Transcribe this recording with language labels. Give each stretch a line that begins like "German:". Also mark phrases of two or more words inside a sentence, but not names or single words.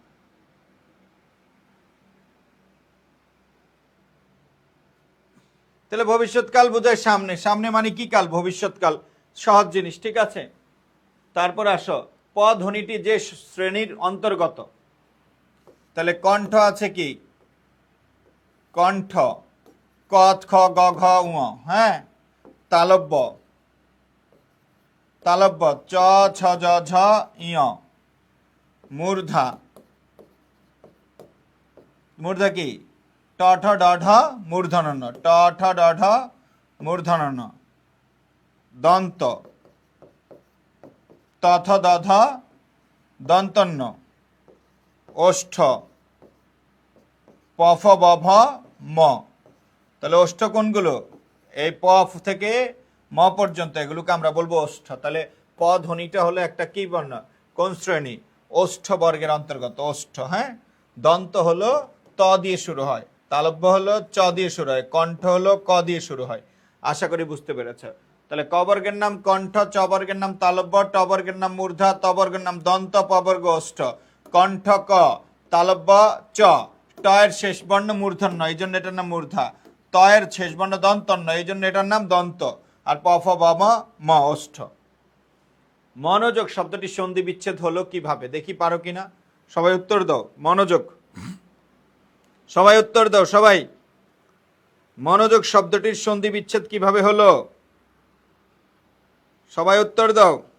Bangla: তাহলে ভবিষ্যৎকাল বোঝায় সামনে, সামনে মানে কি কাল? ভবিষ্যৎকাল। সহজ জিনিস, ঠিক আছে। তারপর আসো, পধ্বনিটি যে শ্রেণীর অন্তর্গত, তাহলে কণ্ঠ আছে কি? কণ্ঠ, ক খ গ ঘ ঙ। হ্যাঁ, তালব্য, তালব্য চ ছ জ ঝ ইয়। মূর্ধা, মূর্ধা কি? ট ঠ ড ঢ মূর্ধন্য, ট ঠ ড ঢ মূর্ধন্য। দন্ত, ত থ দ ধ দন্তন্য। ওষ্ঠ, প ফ ব ভ ম। তাহলে ওষ্ঠ কোনগুলো? এই প থেকে ম পর্যন্ত, এগুলোকে আমরা বলবো ওষ্ঠ। তাহলে প ধ্বনিটা হলো একটা কি বর্ণ? কোন শ্রেণী? ওষ্ঠ বর্গের অন্তর্গত, ওষ্ঠ। হ্যাঁ, দন্ত হলো ত দিয়ে শুরু হয়, তালব্য হলো চ দিয়ে শুরু হয়, কণ্ঠ হলো ক দিয়ে শুরু হয়। আশা করি বুঝতে পেরেছ। তাহলে ক বর্গের নাম কণ্ঠ, চ বর্গের নাম তালব্য, ট বর্গের নাম মূর্ধা, ত বর্গের নাম দন্ত, প বর্গ ওষ্ঠ। কণ্ঠ ক, তালব্য চ, ট এর শেষ বর্ণ মূর্ধন্য, এই জন্য এটার নাম মূর্ধা। ত এর শেষ বর্ণ দন্তন্য, এই জন্য এটার নাম দন্ত। আর প ফ ব ম ওষ্ঠ। মনোযোগ শব্দটি সন্ধি বিচ্ছেদ হলো কিভাবে দেখি পারো কিনা সবাই উত্তর দাও। মনোযোগ, সবাই উত্তর দাও। সবাই, মনোযোগ শব্দটির সন্ধি বিচ্ছেদ কিভাবে হলো? সবাই উত্তর দাও।